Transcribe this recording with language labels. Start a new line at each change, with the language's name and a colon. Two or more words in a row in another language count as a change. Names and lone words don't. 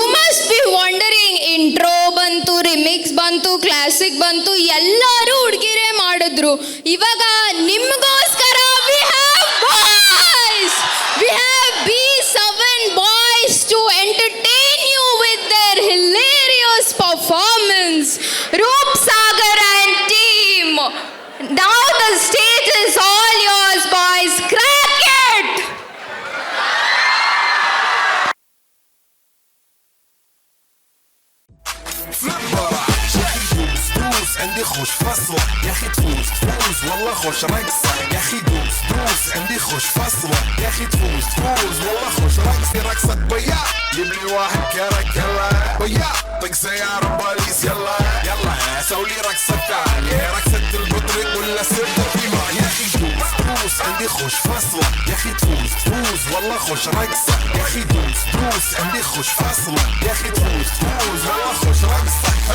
English: Must be wondering,
Kannada: ಇಂಟ್ರೋ ಬಂತು, ರಿಮಿಕ್ಸ್ ಬಂತು, ಕ್ಲಾಸಿಕ್ ಬಂತು, ಎಲ್ಲರೂ ಹುಡುಗಿರೇ ಮಾಡಿದ್ರು. ಇವಾಗ ನಿಮಗೋಸ್ಕರ
English: we have boys, we have B7 boys to entertain you with their hilarious performance. Roop Sagar and team, now the stage is all yours boys, crack it.
Arabic: عندي خوش فصلة يا اخي تفوز تفوز والله خوش رقصة يا اخي دوس دوس عندي خوش فصلة يا اخي تفوز تفوز والله خوش رقصة رقصة بيا جيب لي واحد كرك يلا بيا طق سيارة بوليس يلا يلا سوي لي رقصة ثانية رقصة البطريق ولا سرت في ماء يا اخي دوس دوس عندي خوش فصلة يا اخي تفوز تفوز والله خوش رقصة يا اخي دوس دوس عندي خوش فصلة يا اخي تفوز تفوز والله خوش رقصة